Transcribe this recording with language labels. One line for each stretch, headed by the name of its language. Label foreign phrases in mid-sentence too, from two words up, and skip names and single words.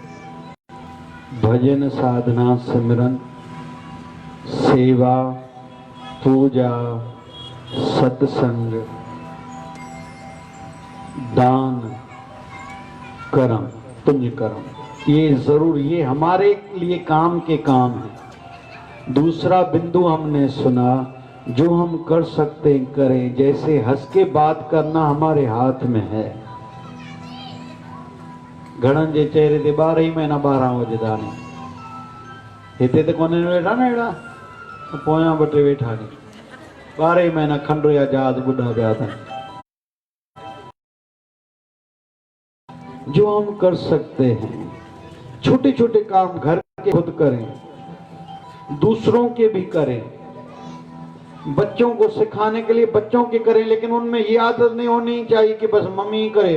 Hindi: भजन, साधना, सिमरन, सेवा, पूजा, सत्संग, दान, कर्म, पुण्य कर्म। ये जरूर, ये हमारे लिए काम के काम है। दूसरा बिंदु हमने सुना, जो हम कर सकते हैं करें। जैसे हंस के बात करना हमारे हाथ में है।
Sindhi: घणनि जे चेहरे ते 12 ही महीना 12 वजदा नहीं। हिते त कोन्हे वेठा न अहिड़ा, पोयां 2 टे वेठा नहीं। 12 ही महीना खंडु या जहाज ॿुॾा पिया अथनि।
Hindi: जो हम कर सकते हैं, छोटे छोटे काम घर के खुद करें, दूसरों के भी करें। बच्चों को सिखाने के लिए बच्चों के करें, लेकिन उनमें ये आदत नहीं होनी चाहिए कि बस मम्मी करे।